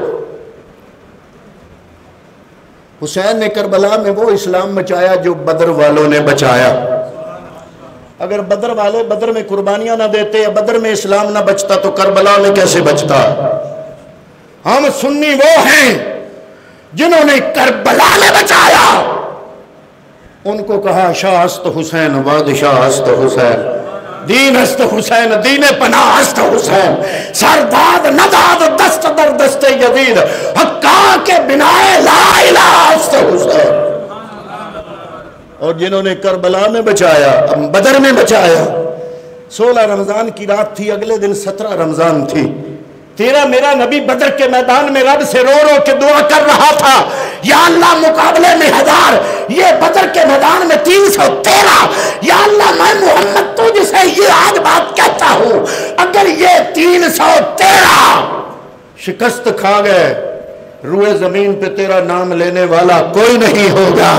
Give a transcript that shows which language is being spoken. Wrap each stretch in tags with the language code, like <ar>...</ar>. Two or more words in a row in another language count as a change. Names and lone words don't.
<ur>حسین نے کربلا میں وہ اسلام بچایا جو بدر والوں نے بچایا۔ اگر بدر والے بدر میں قربانیاں نہ دیتے یا بدر میں اسلام نہ بچتا تو کربلا میں کیسے بچتا؟ ہم سنی وہ ہیں جنہوں نے کربلا میں بچایا، ان کو کہا</ur> <fa>شاہ است حسین بادشاہ است حسین، دین است حسین دین پناہ است حسین، سرداد نداد دست در دست یزید، حقا کے بنائے لا الہ است حسین۔</fa> <ur>اور جنہوں نے کربلا میں بچایا، بدر میں بچایا۔ 16 رمضان کی رات تھی، اگلے دن 17 رمضان تھی۔ تیرا میرا نبی بدر کے میدان میں رب سے رو رو کے دعا کر رہا تھا، یا اللہ مقابلے میں 1000، یہ بدر کے میدان میں 313، یا اللہ میں محمد تجھ سے یہ آج بات کہتا ہوں، اگر یہ 313 شکست کھا گئے، روئے زمین پہ تیرا نام لینے والا کوئی نہیں ہوگا۔</ur>